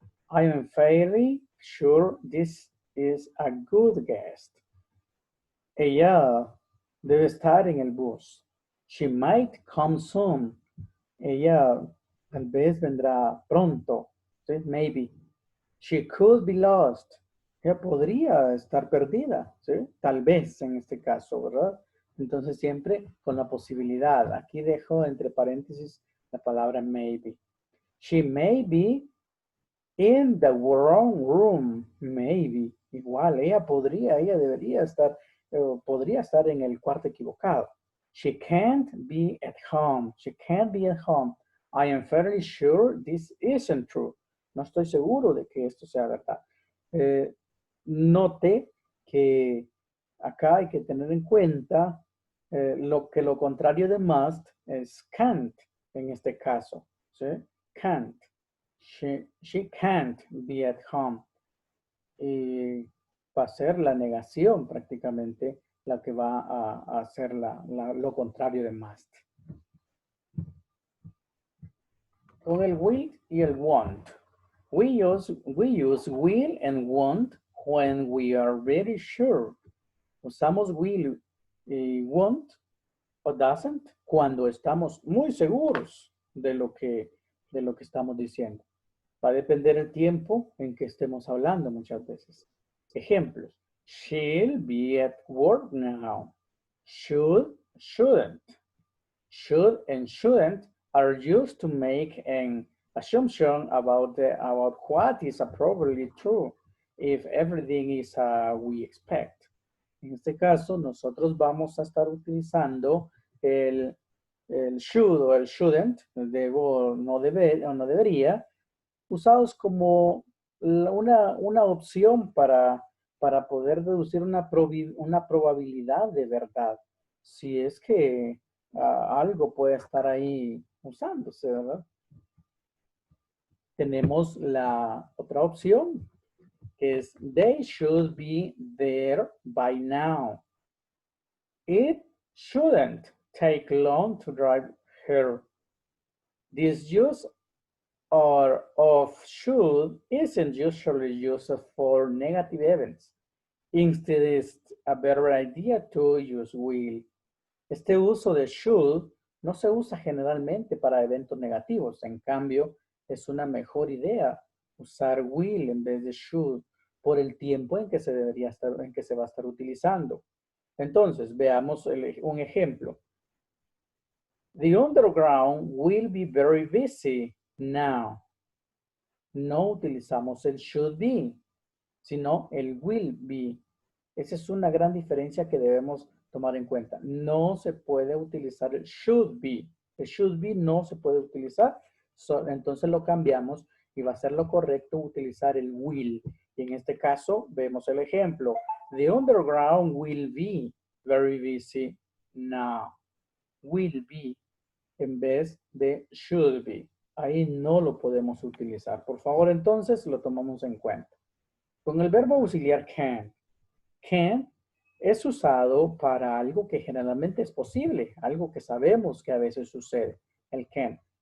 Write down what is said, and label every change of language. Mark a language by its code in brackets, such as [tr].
[en] I am fairly sure this is a good guest. [es] Ella debe estar en el bus. [en] She might come soon. [es] Ella tal vez vendrá pronto. ¿Sí? Maybe. [en] She could be lost. [es] Ella podría estar perdida. ¿Sí? Tal vez en este caso, ¿verdad? Entonces siempre con la posibilidad. Aquí dejo entre paréntesis la palabra maybe. [en] She may be in the wrong room. Maybe. [es] Igual, ella debería estar, podría estar en el cuarto equivocado. [en] She can't be at home. She can't be at home. I am fairly sure this isn't true. [es] No estoy seguro de que esto sea verdad. Note que acá hay que tener en cuenta lo contrario de must es can't en este caso. ¿Sí? Can't. [en] She can't be at home. [es] Y va a ser la negación prácticamente la que va a hacer lo contrario de must. Con el will y el want. [en] We use will and want when we are very sure. [es] Usamos will y want o doesn't cuando estamos muy seguros de lo que estamos diciendo. Va a depender el tiempo en que estemos hablando muchas veces. [en] Ejemplos. She'll be at work now. Should, shouldn't. Should and shouldn't are used to make an assumption about what is probably true if everything is we expect. [es] En este caso, nosotros vamos a estar utilizando el should o el shouldn't, debo, no debe, o no debería, usados como una opción para poder deducir una probabilidad de verdad. Si es que algo puede estar ahí usándose, ¿verdad? Tenemos la otra opción, que es [en] they should be there by now. It shouldn't take long to drive here. This use or of should isn't usually used for negative events. Instead, it's a better idea to use will. [es] Este uso de should no se usa generalmente para eventos negativos. En cambio, es una mejor idea usar will en vez de should por el tiempo en que se va a estar utilizando. Entonces, veamos un ejemplo. [en] The underground will be very busy now. [es] No utilizamos el should be, sino el will be. Esa es una gran diferencia que debemos tomar en cuenta. No se puede utilizar el should be. El should be no se puede utilizar. Entonces lo cambiamos y va a ser lo correcto utilizar el will. Y en este caso vemos el ejemplo. [en] The underground will be very busy now. [es] Will be en vez de should be. Ahí no lo podemos utilizar. Por favor, entonces lo tomamos en cuenta. Con el verbo auxiliar can. Can es usado para algo que generalmente es posible, algo que sabemos que a veces sucede. El can.